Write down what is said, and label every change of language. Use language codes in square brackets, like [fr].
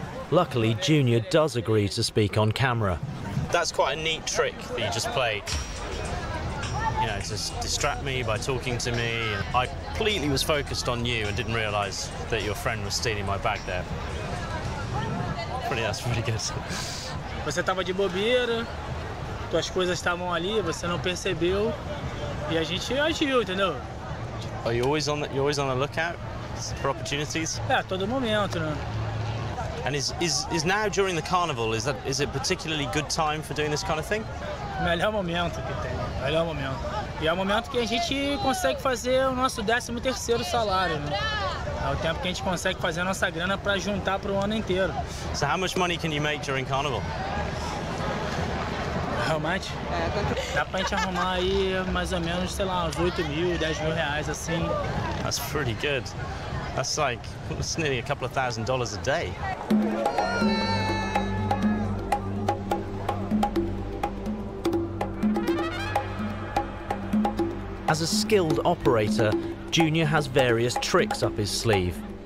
[en] Luckily, Junior does agree to speak on camera. That's quite a neat trick that you just played. You know, to distract me by talking to me. I completely was focused on you and didn't realise that your friend was stealing my bag there. That's pretty good. [pt] Você estava de bobeira, tuas coisas estavam ali, você não percebeu e a gente agiu, entendeu? [en] Are you always on the lookout for opportunities? [pt] É, a todo momento, né? [en] And is now during the carnival, is it a particularly good time for doing this kind of thing? [pt] Melhor momento que tem, melhor momento. E é o momento que a gente consegue fazer o nosso 13º salário, né? É o tempo que a gente consegue fazer a nossa grana para juntar para o ano inteiro. [en] So how much money can you make during carnival? How much? [pt] Dá pra gente arrumar aí mais ou menos, sei lá, uns 8 mil, 10 mil reais assim. [en] That's pretty good. That's nearly a couple of $1,000 a day. As a skilled operator, Junior has various tricks up his sleeve.